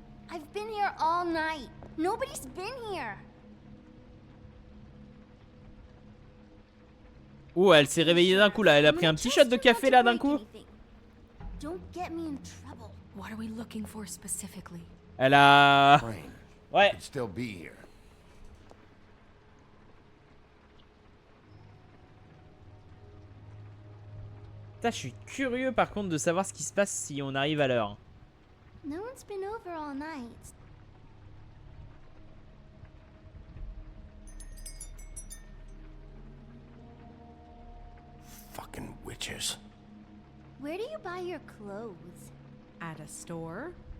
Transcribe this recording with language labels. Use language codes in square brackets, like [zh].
[en] I've been here all night. Nobody's been here. [fr] Oh, elle s'est réveillée d'un coup là. Elle a pris un petit shot de café là d'un coup. [en] Don't get me in trouble. What are we looking for specifically? [fr] Elle a... Ouais. [en] Could still be here. [fr] Putain, je suis curieux par contre de savoir ce qui se passe si on arrive à l'heure. [en] No one's been over all night. Fucking witches. Where do you buy your clothes? At a store?